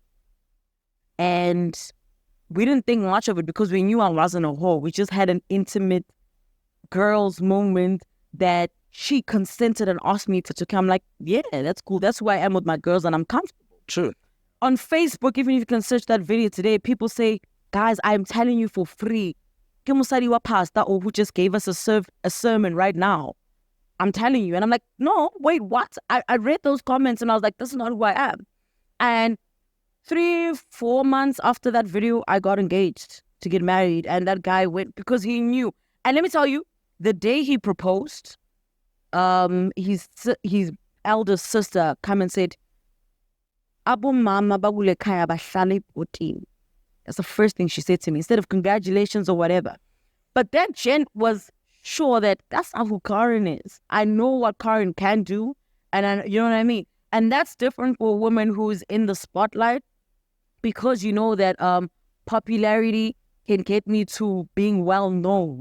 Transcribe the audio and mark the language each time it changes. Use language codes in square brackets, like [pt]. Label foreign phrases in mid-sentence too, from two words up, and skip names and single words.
[en] And we didn't think much of it because we knew I wasn't a whore. We just had an intimate girls moment that she consented and asked me to come. I'm like, yeah, that's cool. That's who I am with my girls, and I'm comfortable. True. On Facebook, even if you can search that video today, people say, guys, I'm telling you for free. [tn] Ke mosadi wa [en] pastor or who just gave us a sermon right now. I'm telling you. And I'm like, no, wait, what? I read those comments and I was like, this is not who I am. And 3-4 months after that video, I got engaged to get married. And that guy went because he knew. And let me tell you, the day he proposed, his elder sister come and said, Abo mama babule kaya bahlale putin. That's the first thing she said to me, instead of congratulations or whatever. But that gent was sure that that's not who Karen is. I know what Karen can do, and you know what I mean? And that's different for a woman who's in the spotlight, because you know that popularity can get me to being well known.